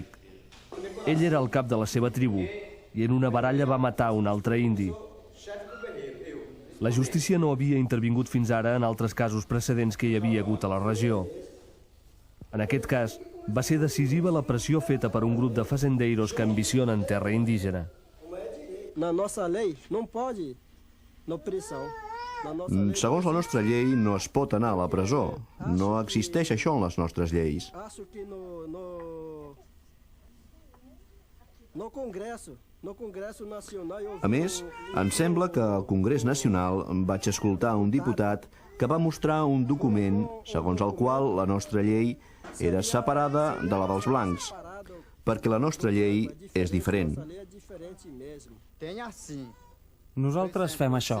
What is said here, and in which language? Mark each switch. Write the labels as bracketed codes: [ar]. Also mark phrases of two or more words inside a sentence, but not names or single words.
[ca] Ell era el cap de la seva tribu i en una baralla va matar un altre indi. La justícia no havia intervingut fins ara en altres casos precedents que hi havia hagut a la regió. En aquest cas, va ser decisiva la pressió feta per un grup de fazendeiros que ambicionen terra indígena. [pt] Na nossa lei não pode no prisão. [ca] Segons la nostra llei, no es pot anar a la presó. No existeix això en les nostres lleis. [pt] Acho que no Congresso Nacional... [ca] A més, em sembla que al Congrés Nacional vaig escoltar un diputat que va mostrar un document segons el qual la nostra llei era separada de la dels blancs, perquè la nostra llei és diferent. Nosaltres fem això.